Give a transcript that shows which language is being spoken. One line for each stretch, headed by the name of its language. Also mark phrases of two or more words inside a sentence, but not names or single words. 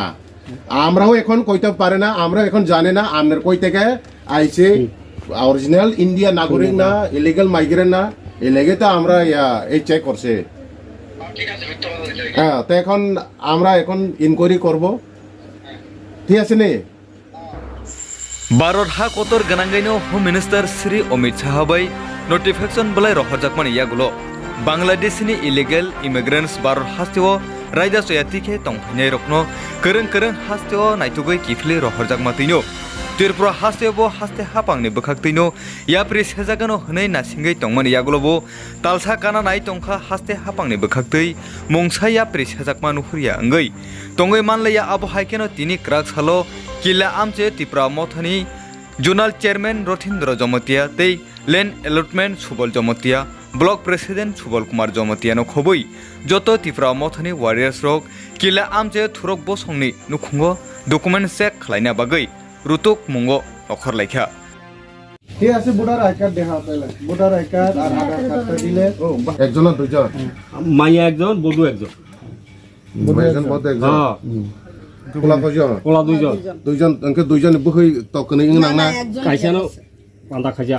Bangla: আমরাও এখন কইতাম পারে না, আমরা এখন জানি না আপনার কই থেকে আইছে, অরিজিনাল ইন্ডিয়া নাগরিক না,
English: illegal migrant
Bangla: না, এই লেগে তো আমরা এই চেক করছে। হ্যাঁ, তো এখন আমরা এখন ইনকোয়ারি করব, ঠিক আছে নে।
Kok Borok: भारत हा कतर गनांगाइनो
English: home minister
Kok Borok: श्री अमित शाह बै नटिफिकेशन बलाय रहरजाकमानि यागुलो बांग्लादेशनि
English: illegal immigrants
Kok Borok: भारत हास्तेओ रायजा सयातिखे तंफैनाय रखनो करं हास्तेओ नायथुगै किफले रहरजाकमातैनो त्रिपुरा हास्तेओ हास्ते हापांनि बखाक्तैनो याप्रि सेजागानो हनै नासिंगै तंमानि यागुलोबो तालसा काना नाय तंखा हास्ते हापांनि बखाक्तै मुंसा याप्रि सेजाकमा नुहुरिया अंगै तंगै मानलाया आबो हाइकेनो तिनि क्राक सालो Kila Amchaio Tipra Mothani Journal Chairman Rothindra Jomotia Tei
English: Land Allotment
Kok Borok: Subol Jomotia
English: Block President
Kok Borok: Subol Kumar Jomotia no khoboi joto Tipra Mothani Warriors Rock Kila Amchaio Thurok bo songni nukhungo
English: document check
Kok Borok: khlaina bagai rutuk mungo Nokhor Laikha
Bangla: ঠিক আছে
English: voter I card
Bangla: দেখা তাইলে
English: voter I card
Bangla: আর আধার কার্ডটা দিলে একজন না দুইজন? মাইয়া একজন বধূ একজন একজন বড় একজন। কোলা কয়জন? কোলা দুইজন
Kok Borok: অঙ্কে দুইজন বহই তকনে ইংনাং না কাইসানো পান্দা খাজা